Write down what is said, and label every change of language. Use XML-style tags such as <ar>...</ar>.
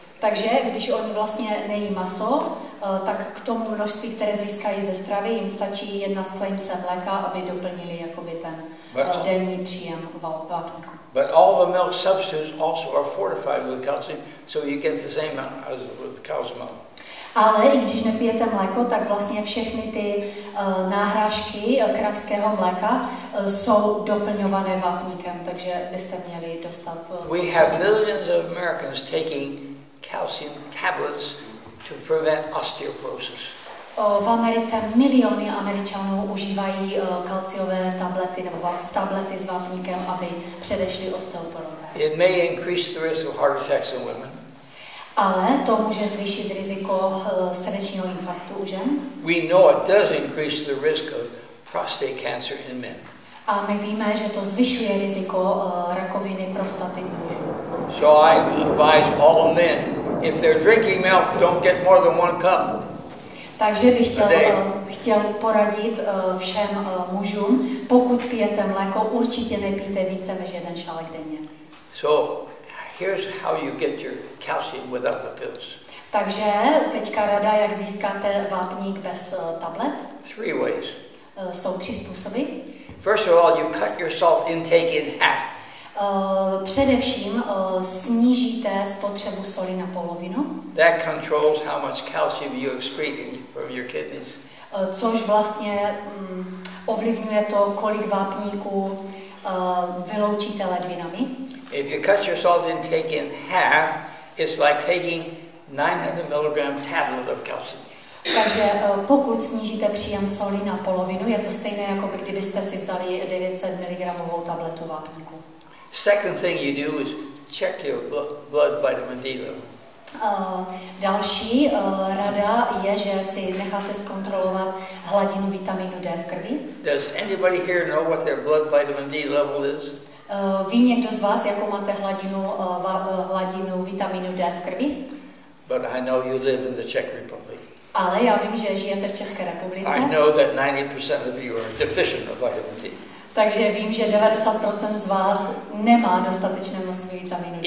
<cs>Takže když oni vlastně nejí maso, tak k tomu množství, které získají ze stravy, jim stačí jedna sklenice mléka, aby doplnili jakoby ten denní příjem vápníku.</cs> <en>But all the milk substitutes also are fortified with calcium, so you get the same amount as with cow's milk.</en> <cs>Ale i když nepijete mléko, tak vlastně všechny ty náhrážky kravského mléka jsou doplňované vápníkem, takže byste měli dostat.</cs> <en>We have millions of Americans taking calcium tablets to prevent osteoporosis.</en> <cs>V Americe miliony Američanů užívají kalciové tablety nebo tablety s vápníkem, aby předešli osteoporóze.</cs> <en>It may increase the risk of heart attacks in women.</en> <cs>Ale to může zvýšit riziko srdečního infarktu u žen.</cs> <en>We know it does increase the risk of prostate cancer in men.</en> <cs>A my víme, že to zvyšuje riziko rakoviny prostaty u mužů.</cs> <en>So I advise all men, if they're drinking milk, don't get more than 1 cup.</en> <cs>Takže bych chtěl poradit všem mužům, pokud pijete mléko, určitě nepijte více než jeden šálek denně.</cs> <en>So here's how you get your calcium without the pills.</en> <cs>Takže teďka rada, jak získáte vápník bez tablet.</cs> <en>3 ways.</en> <cs>Jsou 3 způsoby.</cs> <en>First of all, you cut your salt intake in half.</en> <cs>Především snížíte spotřebu soli na polovinu.</cs> <en>That controls how much calcium you excrete from your kidneys.</en> <cs>Což vlastně Ovlivňuje to, kolik vápníků vyloučíte ledvinami.</cs> <en>If you cut your salt intake in half, it's like taking 900 milligram tablet of calcium.</en> <cs>Takže pokud snížíte příjem soli na polovinu, je to stejné, jako kdybyste si vzali 900 mg tabletu vápníku.</cs> <en>Second thing you do is check your blood vitamin D level.</en> <cs>Další rada je, že si necháte zkontrolovat hladinu vitamínu D v krvi.</cs> <en>Does anybody here know what their blood vitamin D level is?</en> <cs>Ví někdo z vás, jakou máte hladinu vitamínu D v krvi?</cs> <en>But I know you live in the Czech Republic.</en> <cs>Ale já vím, že žijete v České republice.</cs> <en>I know that 90% of you are deficient of vitamin D.</en> <cs>Takže vím, že 90% z vás nemá dostatečné množství vitamínu D.</cs>